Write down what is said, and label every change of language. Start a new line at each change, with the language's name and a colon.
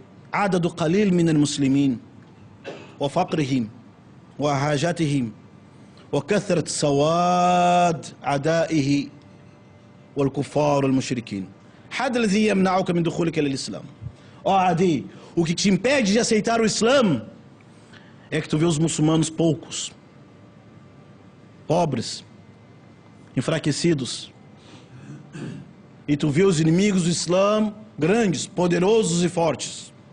Arabic: adadu qalil min al-muslimin wa faqrihim wa hajatihim وكثرة سواد عدائه والكفار والمشركين. هذا الذي يمنعك من دخولك للإسلام.
Portuguese: Ó Adi, o que te impede de aceitar o Islã é que tu vê os muçulmanos poucos, pobres, enfraquecidos, e tu vê os inimigos do Islã grandes, poderosos e fortes.